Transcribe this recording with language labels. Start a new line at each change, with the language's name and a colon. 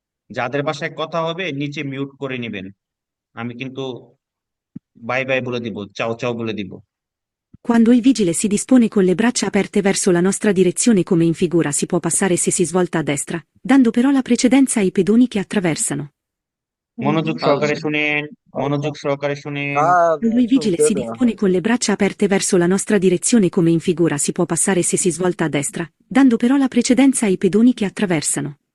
Bangla: যাদের বাসায় কথা হবে নিচে মিউট করে নেবেন। আমি কিন্তু বাই বাই বলে দিব, চাও চাও বলে দিব।
Italian: Quando il vigile si dispone con le braccia aperte verso la nostra direzione come in figura si può passare se si svolta a destra, dando però la precedenza ai pedoni che attraversano.
Bangla: মনোযোগ সহকারে শুনেন, মনোযোগ সহকারে শুনেন।
Italian: Quando il vigile si dispone con le braccia aperte verso la nostra direzione come in figura si può passare se si svolta a destra, dando però la precedenza ai pedoni che attraversano.